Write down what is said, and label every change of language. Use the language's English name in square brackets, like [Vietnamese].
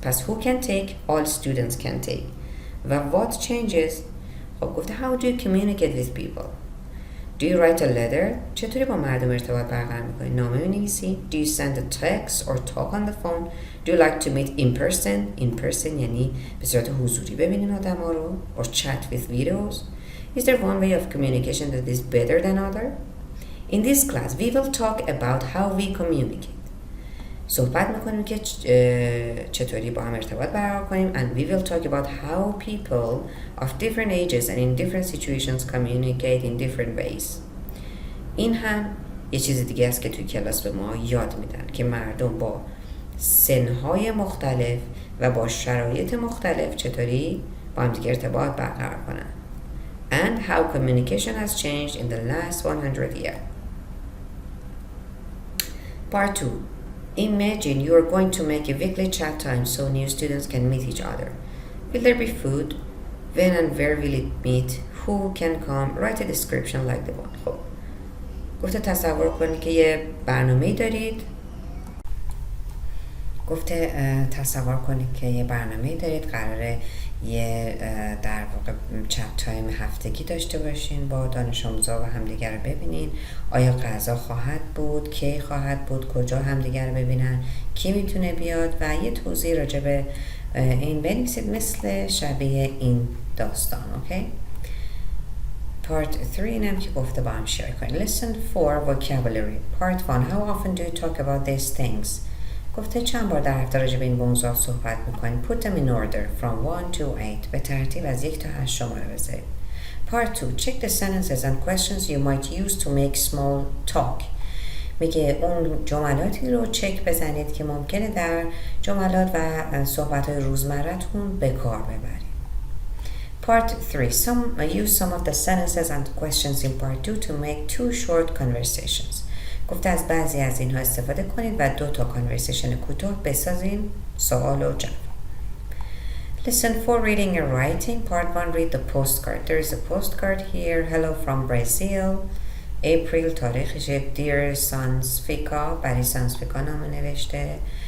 [English] پس who can take؟ all students can take. و what changes؟ خب گفته how do you communicate with people؟ Do you write a letter؟ [Persian] چطوری با مردم ارتباط برقرار میکنی؟ نامه می‌نویسی؟ [English] Do you send a text or talk on the phone؟ Do you like to meet in person؟ In person [Persian] یعنی به صورت حضوری ببینین آدم‌ها رو؟ [English] Or chat with videos؟ Is there one way of communication that is better than other؟ In this class we will talk about how we communicate. [Persian] صحبت میکنیم که چطوری با هم ارتباط برقرار کنیم [English] and we will talk about how people of different ages and in different situations communicate in different ways. [Persian] این هم یه چیز دیگه است که توی کلاس به ما یاد میدن که مردم با سنهای مختلف و با شرایط مختلف چطوری با هم دیگه ارتباط برقرار کنن. [English] And how communication has changed in the last 100 years. Part 2. Imagine you are going to make a weekly chat time so new students can meet each other. Will there be food? When and where will it meet? Who can come? Write a description like the one. [Persian] خب گفته تصور کنید که یه برنامه‌ای دارید. قراره یه در واقع چت تایم هفتگی داشته باشین با دانش آموزا و همدیگر رو ببینین. آیا غذا خواهد بود؟ کی خواهد بود؟ کجا همدیگر رو ببینن؟ کی میتونه بیاد؟ و یه توضیح راجع به این بنویسید مثل شبیه این داستان. اوکی؟ Part 3 اینم که گفته با هم شیر کنید. [English] Lesson 4 Vocabulary. Part 1 How often do you talk about these things؟ [Persian] گفته چند بار در هفته راجع به این موضوع صحبت میکنید. [English] Put them in order from 1 to 8. [Persian] به ترتیب از 1 تا 8 شماره بذارید. [English] Part 2 Check the sentences and questions you might use to make small talk. [Persian] میگه اون جملاتی رو چک بزنید که ممکنه در جملات و صحبت‌های روزمره‌تون به کار ببرید. [English] Part 3 Use some of the sentences and questions in part 2 to make 2 short conversations. [Persian] گفته از بعضی از اینها استفاده کنید و 2 تا کانورسیشن کوتاه بسازین. سوال و جواب. [English] Lesson 4 Reading and Writing. Part 1 Read the postcard. There is a postcard here. Hello from Brazil. [Persian] April تاریخش. [English] Dear Sansfika. [Persian] برای سانسفیکا نامه نوشته.